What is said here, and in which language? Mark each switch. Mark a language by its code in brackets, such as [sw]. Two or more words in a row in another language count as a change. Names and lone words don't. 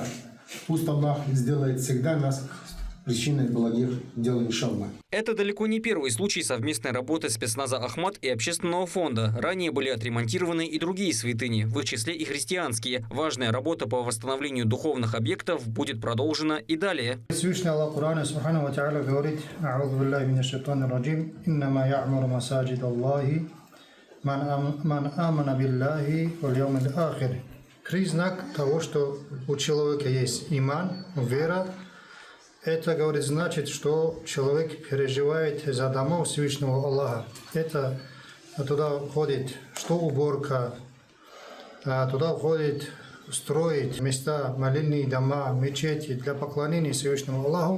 [ru] Пусть Аллах сделает всегда нас причиной благих дел, иншаллах. Это далеко не первый случай совместной работы спецназа Ахмат и общественного фонда. Ранее были отремонтированы и другие святыни, в их числе и христианские. Важная работа по восстановлению духовных объектов будет продолжена и далее. Всевышний Аллах Корана [ar] سبحانه وتعالى [ru] говорит: [ar] «أعوذ بالله من الشيطان الرجيم. إنما يعمر مساجد الله من آمن بالله واليوم الآخر». [ru] Признак того, что у человека есть иман, вера. Это, говорит, значит, что человек переживает за домов Всевышнего Аллаха. Это туда входит, что уборка, туда входит строить места, молельные дома, мечети для поклонения Всевышнему Аллаху.